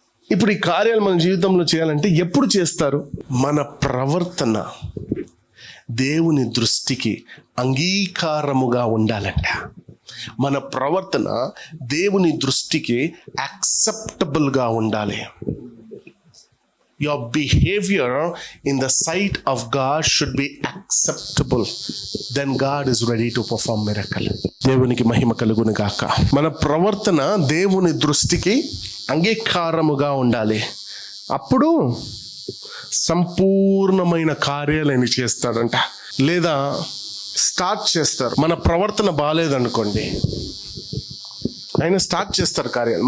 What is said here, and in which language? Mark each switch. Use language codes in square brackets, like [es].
[te] ఇప్పుడు ఈ కార్యాలు మన జీవితంలో చేయాలంటే ఎప్పుడు చేస్తారు? మన ప్రవర్తన దేవుని దృష్టికి అంగీకారముగా ఉండాలంట. మన ప్రవర్తన దేవుని దృష్టికి యాక్సెప్టబుల్గా ఉండాలి. [en] Your behavior in the sight of God should be acceptable. Then God is ready to perform miracle. [te] దేవునికి మహిమ కలుగును గాక. మన ప్రవర్తన దేవుని దృష్టికి అంగీకారముగా ఉండాలి. అప్పుడు సంపూర్ణమైన కార్యాలను చేస్తాడంట. లేదా స్టార్ట్ చేస్తారు. మన ప్రవర్తన బాగాలేదనుకోండి, ఆయన స్టార్ట్ చేస్తారు కార్యాలు.